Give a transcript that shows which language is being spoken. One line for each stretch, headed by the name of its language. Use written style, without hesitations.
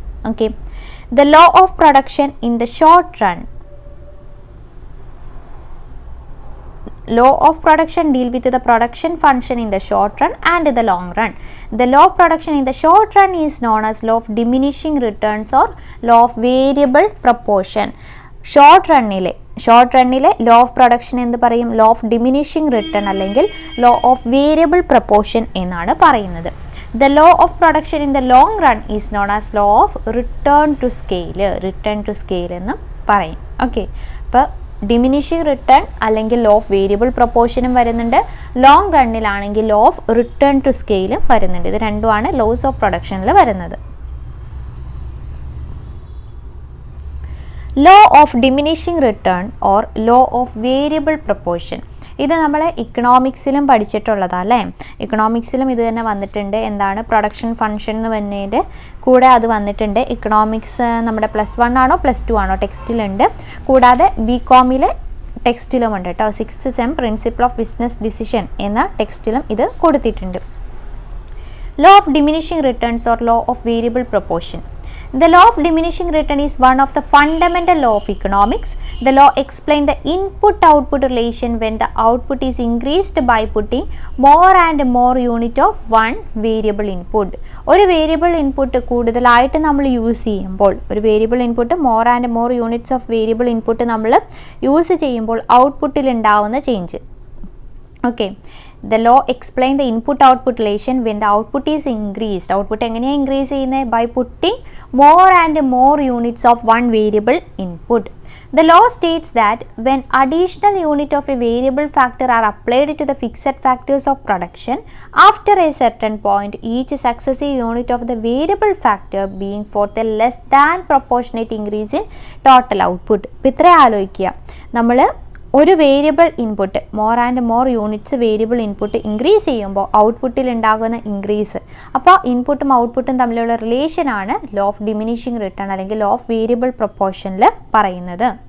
English: Okay, the law of production in the short run. Law of production deal with the production function in the short run and the long run. The law of production in the short run is known as law of diminishing returns or law of variable proportion.
Malayalam: Short റണ്ണിലെ law of production എന്ന് പറയും? Law of diminishing return അല്ലെങ്കിൽ law of variable proportion എന്നാണ് പറയുന്നത്.
English: The law of production in the long run is known as law of return to scale
Malayalam: എന്ന് പറയും. Okay, അപ്പോൾ diminishing return അല്ലെങ്കിൽ law of variable പ്രൊപ്പോർഷനും വരുന്നുണ്ട്, long റണ്ണിലാണെങ്കിൽ law of return to സ്കെയിലും വരുന്നുണ്ട്. ഇത് രണ്ടുമാണ് ലോസ് ഓഫ് പ്രൊഡക്ഷനിൽ വരുന്നത്. Law of diminishing written or law of variable proportion, ഇത് നമ്മൾ ഇക്കണോമിക്സിലും പഠിച്ചിട്ടുള്ളതാണ് അല്ലേ. ഇക്കണോമിക്സിലും ഇത് തന്നെ വന്നിട്ടുണ്ട്. എന്താണ് പ്രൊഡക്ഷൻ ഫംഗ്ഷൻ എന്ന് പറഞ്ഞതിൻ്റെ കൂടെ അത് വന്നിട്ടുണ്ട്. ഇക്കണോമിക്സ് നമ്മുടെ +1 ആണോ +2 ആണോ ടെക്സ്റ്റിലുണ്ട്, കൂടാതെ ബികോമിൽ ടെക്സ്റ്റിലും ഉണ്ട് കേട്ടോ. 6th sem principle of business decision എന്ന ടെക്സ്റ്റിലും ഇത് കൊടുത്തിട്ടുണ്ട്.
English: Law of diminishing returns or law of variable proportion. The law of diminishing return is one of the fundamental law of economics. The law explains the input-output relation when the output is increased by putting more and more unit of one variable input.
Malayalam: ഒരു variable input കൂടുതലായിട്ട് നമ്മൾ use ചെയ്യുമ്പോൾ, ഒരു variable input more and more units of variable input നമ്മൾ use ചെയ്യുമ്പോൾ ഔട്ട്പുട്ടിൽ ഉണ്ടാവുന്ന change.
English: Okay, the law explains the input-output relation when the output is increased.
Malayalam: Output എങ്ങനെയാണ് ഇൻക്രീസ് ചെയ്യുന്നത്?
English: By putting more and more units of one variable input. The law states that when additional unit of a variable factor are applied to the fixed factors of production, after a certain point, each successive unit of the variable factor being forth a less than proportionate increase in total output.
Malayalam: ഇത്ര ആലോചിക്കുക, നമ്മൾ ഒരു variable input more and more units variable input increase ചെയ്യുമ്പോൾ ഔട്ട്പുട്ടിൽ ഉണ്ടാകുന്ന increase, അപ്പോൾ ഇൻപുട്ടും ഔട്ട്പുട്ടും തമ്മിലുള്ള റിലേഷനാണ് ലോ ഓഫ് ഡിമിനിഷിങ് റിട്ടേൺ അല്ലെങ്കിൽ ലോ ഓഫ് വേരിയബിൾ പ്രൊപ്പോർഷനിൽ പറയുന്നത്.